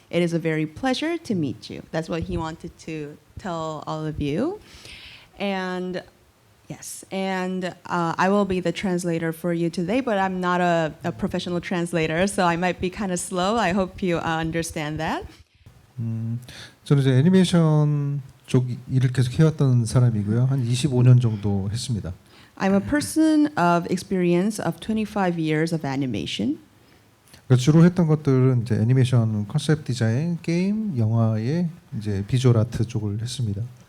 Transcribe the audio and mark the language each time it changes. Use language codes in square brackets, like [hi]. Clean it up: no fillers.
[en] It is a very pleasure to meet you. That's what he wanted to tell all of you. And yes, and I will be the translator for you today, but I'm not a professional translator, so I might be kind of slow. I hope you understand that. [ko] 저는 이제 애니메이션 쪽 일을 계속 해왔던 사람이고요. 한 25년 정도 했습니다. [en] I'm a person of experience of 25 years of animation. [ko] 그러니까 주로 했던 것들은 이제 애니메이션 컨셉 디자인, 게임, 영화의 이제 비주얼 아트 쪽을 했습니다.